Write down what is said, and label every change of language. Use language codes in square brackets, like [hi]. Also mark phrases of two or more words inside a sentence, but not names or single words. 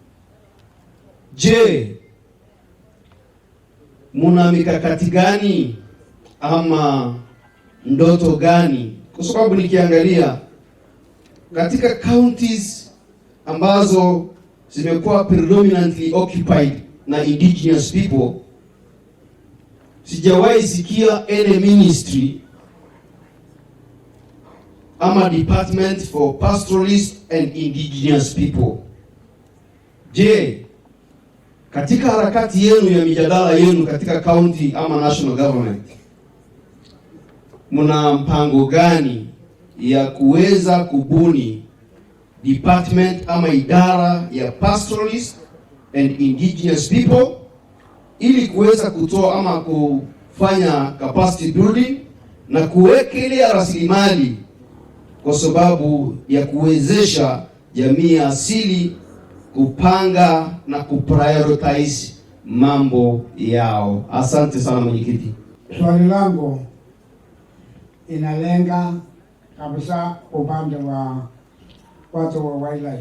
[sw] Je, muna mikakati gani ama ndoto gani? Kwa sababu nikiangalia katika counties ambazo zimekuwa [en] predominantly occupied [sw] na [en] indigenous people, [sw] sijawahi sikia [en] any ministry [sw] ama [en] department for pastoralist and indigenous people. [sw] Je, katika harakati yenu ya mijadala yenu katika county ama [en] national government, [sw] muna mpango gani ya kuweza kubuni department ama idara ya [en] pastoralist and indigenous people [sw] ili kuweza kutoa ama kufanya [en] capacity building [sw] na kuwekelea rasilimali kwa sababu ya kuwezesha jamii asili kupanga na kuprioritize mambo yao? Asante sana mwenyekiti. Swali langu inalenga kabisa upande wa watu wa wildlife.